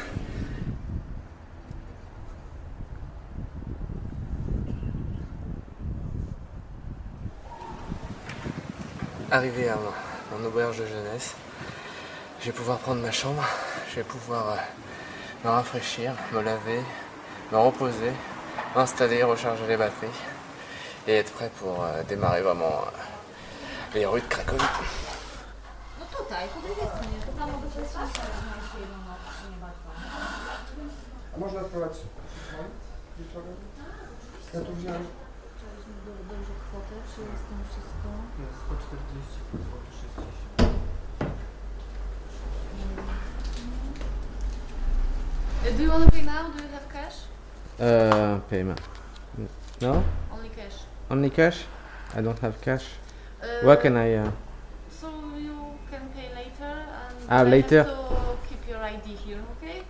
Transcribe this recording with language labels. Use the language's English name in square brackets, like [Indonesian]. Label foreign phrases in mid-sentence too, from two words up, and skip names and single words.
[French] Arrivé à mon auberge de jeunesse, je vais pouvoir prendre ma chambre, je vais pouvoir me rafraîchir, me laver, me reposer, m'installer, recharger les batteries et être prêt pour démarrer vraiment les rues de Cracovie. [Polish] No tutaj, po drugiej stronie, to tam mogę się strzelać. A można spróbować wieczorem? Ja tu wziąłem. Chcieliśmy dobrze kwotę, czy jest tam wszystko? Jest 140 zł 60. [English] Do you want to pay now? Do you have cash? Payment. No? Only cash. Only cash? I don't have cash. Where can I? So you can pay later and Later. have to keep your ID here, okay?